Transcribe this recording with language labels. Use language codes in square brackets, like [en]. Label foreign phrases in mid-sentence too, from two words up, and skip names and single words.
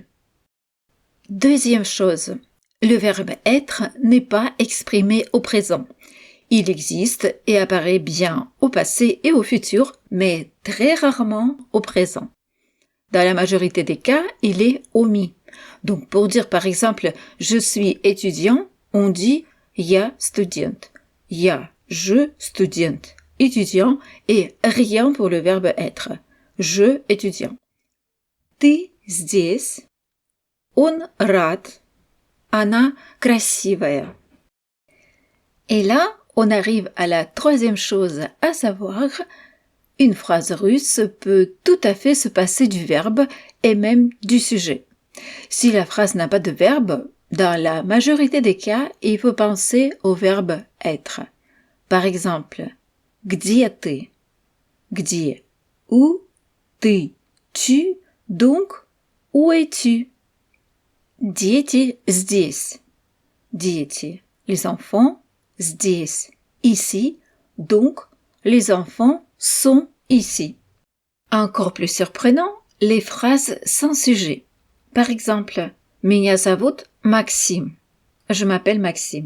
[fr] Deuxième chose, le verbe être n'est pas exprimé au présent. Il existe et apparaît bien au passé et au futur, mais très rarement au présent. Dans la majorité des cas, il est omis. Donc pour dire par exemple « je suis étudiant », on dit « [ru] я студент ». Я, [fr] je, студент, étudiant, et rien pour le verbe être. Je, étudiant. [ru] Ты здесь. Он рад. Она красивая. [fr] Et là, on arrive à la troisième chose à savoir, une phrase russe peut tout à fait se passer du verbe et même du sujet. Si la phrase n'a pas de verbe, dans la majorité des cas, il faut penser au verbe être. Par exemple, [ru] где ты? Где? [fr] Où? Ты? Tu? Donc, où es-tu? [ru] Дети здесь. Дети, [fr] les enfants, здесь, ici, donc les enfants sont ici. Encore plus surprenant, les phrases sans sujet. Par exemple, [ru] Меня зовут Максим. [fr] Je m'appelle Maxime.